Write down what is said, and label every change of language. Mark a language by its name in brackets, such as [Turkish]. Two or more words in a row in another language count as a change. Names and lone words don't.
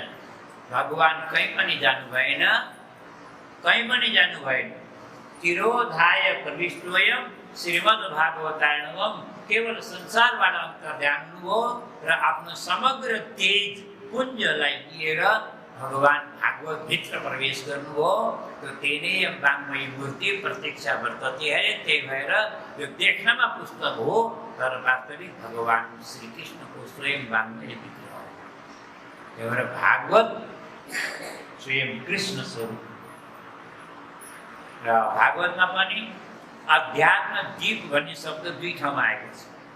[Nepali] भगवान कहीँ पनि जानु भएन, कहीँ पनि जानु भएन। [Sanskrit] तिरोधाय प्रविष्टोयम श्रीमद् भागवतारणवम। [Nepali] केवल संसारबाट अन्तर्ध्यान हुनुभयो र आफ्नो समग्र तेज पुञ्जलाई लिएर भगवान भागवत भित्र प्रवेश गर्नुभयो। [Sanskrit] त्यो तेने वाङ्मयी मूर्ति प्रत्यक्षा वर्तते है। [Nepali] त्यही भएर यो देख्नमा पुस्तक हो तर वास्तविक भगवान श्रीकृष्णको स्वयं वाङ्मय विग्रह हो। त्यही भएर भागवत स्वयं कृष्ण स्वरूप। र भागवतमा पनि अध्यात्म दीप भन्ने शब्द दुई ठाउँमा आएको छ।